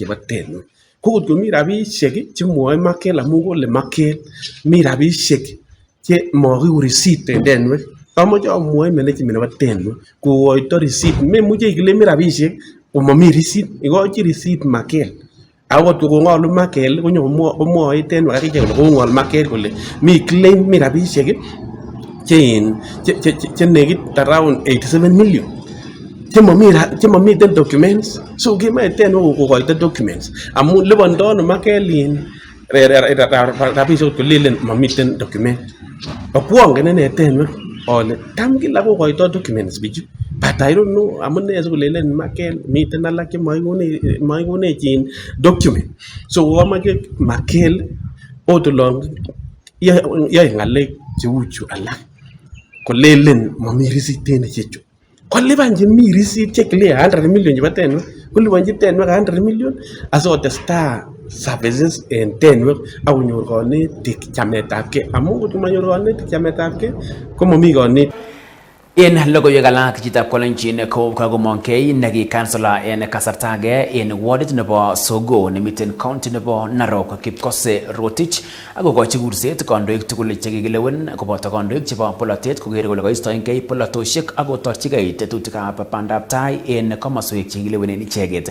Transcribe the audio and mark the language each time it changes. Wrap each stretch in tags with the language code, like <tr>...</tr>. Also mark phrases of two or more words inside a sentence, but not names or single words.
<kln>chebo tenwek ko kotko mi rabisiek chemwoe makel amun kole makel mi rabisiek che mokiu risit en tenwek amoche amwoe management nebo tenwek kokoito risit memuche ikilemi rabisiek komami risit ikochi risit makel akot kongolu makel konyo komwoe tenwek akichek kole kongol makel kole mi claim mi rabisiek che nekit</kln> <en>around 87 million</en> <kln>chemamiten</kln> <en>documents so</en> <kln>kemoe tenwek kokoito documents amun lipondono makelin rabisiek kolelen mamiten document akwongen ine tenwek ole tam kila kokoito documents bichu</kln> <en>but I don't know</en> <kln>amune sikolelen makel miten alak chemaikonechin</kln> <en>document so</en> <kln>komache makel otolong yoe ngalek cheu chu alak kolelen mami risit en ichechu kolipan chemi risit che</kln> <en>clear 100 million</en> <kln>chebo tenwek kolipanchi tenwek 100 million asikotestai services en tenwek akonyor konetik chametabgei amun kotko manyor konetik chametabgei komami konetik. En logoiwek alak chitab Kolenjin ko kagomongkei neki kansela en kasarta age en wardit nebo Sogo nemiten county nebo Narok Kipkose Rotich akokochi kurset kandoik tugul chekikilewen koboto kandoik chebo polatet koker kole koistoengei polatoshek akotorchigei tetutikab bandab tai en komoswek chekilewenen icheket.</kln>